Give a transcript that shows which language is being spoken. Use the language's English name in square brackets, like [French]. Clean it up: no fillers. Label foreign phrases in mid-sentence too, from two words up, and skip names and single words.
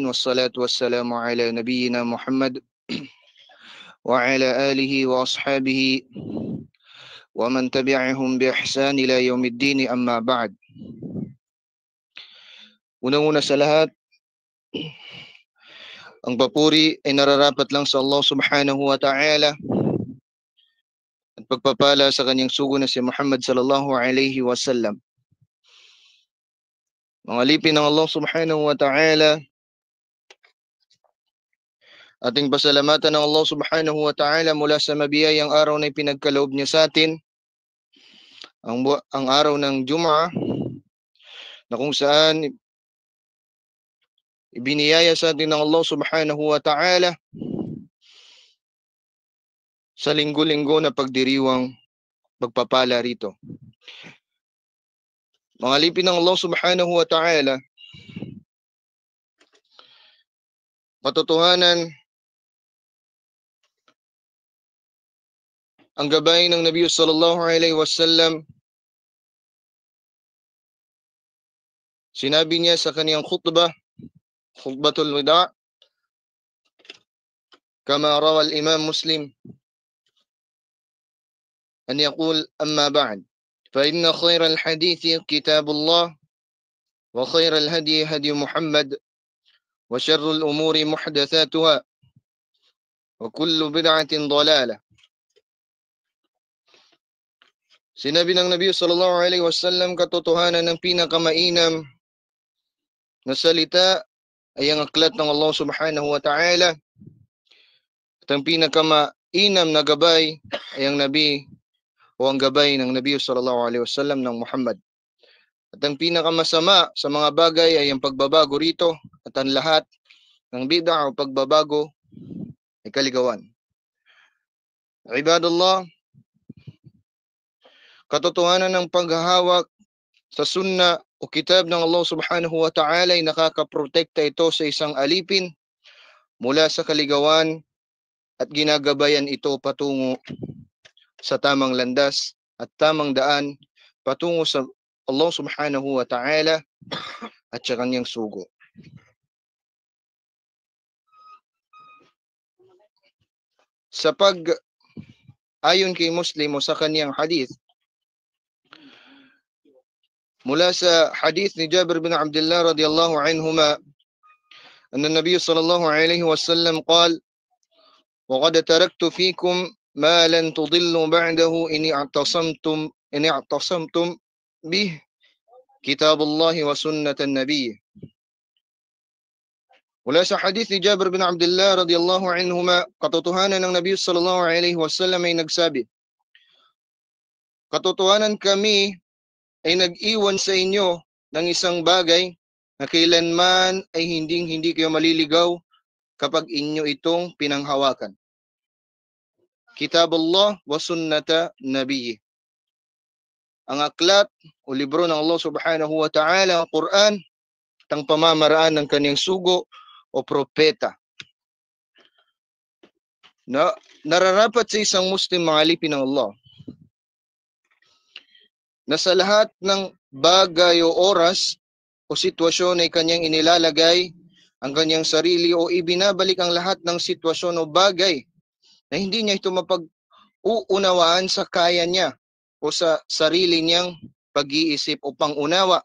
[Arabic] والصلاة والسلام على نبينا محمد وعلى آله وأصحابه ومن تبعهم بإحسان إلى يوم الدين أما بعد. [Filipino] Unang-una sa lahat, ang papuri ay nararapat lang sa Allah [Arabic] سبحانه وتعالى [Filipino] at pagpapala sa kanyang sugo na si Muhammad [Arabic] صلى الله عليه وسلم. [Filipino] Mga alipin ng Allah [Arabic] سبحانه وتعالى, [Filipino] ating pasalamatan ng Allah [Arabic] سبحانه وتعالى [Filipino] mula sa mabiyayang araw na ipinagkaloob niya sa atin, ang araw ng Jum'ah, na kung saan ibiniyaya sa atin ng Allah [Arabic] سبحانه وتعالى [Filipino] sa linggo-linggo na pagdiriwang pagpapala rito. Mga alipin ng Allah [Arabic] سبحانه وتعالى, [Filipino] katotohanan, ang gabay ng Nabi [Arabic] صلى الله عليه وسلم, [Filipino] sinabi niya sa kaniyang [Arabic] خطبة الوداع', كما رواه الإمام مسلم أن يقول أما بعد فإن خير الحديث كتاب الله وخير الهدي هدي محمد وشر الأمور محدثاتها وكل بدعة ضلالة. [Filipino] Sinabi ng Nabi [Arabic] صلى الله عليه وسلم, [Filipino] katotohanan ng pinakamainam na salita ay ang aklat ng Allah [Arabic] سبحانه وتعالى, [Filipino] at ang pinakamainam na gabay ay ang Nabi o ang gabay ng Nabi [Arabic] صلى الله عليه وسلم [Filipino] ng Muhammad. At ang pinakamasama sa mga bagay ay ang pagbabago rito, at ang lahat ng bid'a o pagbabago ay kaligawan. Ibadallah, katotohanan ng paghahawak sa sunna o kitab ng Allah [Arabic] سبحانه وتعالى [Filipino] ay nakakaprotekta ito sa isang alipin mula sa kaligawan at ginagabayan ito patungo sa tamang landas at tamang daan patungo sa Allah [Arabic] سبحانه وتعالى [Filipino] at sa kanyang sugo. Sa ayon kay Muslim o sa kanyang hadith, mula sa hadith ni Jabir bin Abdullah [Arabic] رضي الله عنهما, أن النبي صلى الله عليه وسلم قال وقد تركت فيكم ما لن تضلوا بعده إن اعتصمتم به كتاب الله وسنة النبي. [Filipino] Mula sa hadith ni Jabir bin Abdullah [Arabic] رضي الله عنهما, [Filipino] katotohanan ng Nabi [Arabic] صلى الله عليه وسلم [Filipino] ay nagsabi, katotohanan kami ay nag-iwan sa inyo ng isang bagay na kailanman ay hindi kayo maliligaw kapag inyo itong pinanghawakan. [Arabic] كتاب الله وسنة نبيه. [Filipino] Ang aklat o libro ng Allah [Arabic] سبحانه وتعالى, [Filipino] ang Quran, ang pamamaraan ng kanyang sugo o propeta. Na nararapat sa isang Muslim mga alipin ng Allah na sa lahat ng bagay o oras o sitwasyon ay kanyang inilalagay ang kanyang sarili o ibinabalik ang lahat ng sitwasyon o bagay na hindi niya ito mapag-uunawaan sa kaya niya o sa sarili niyang pag-iisip o pangunawa.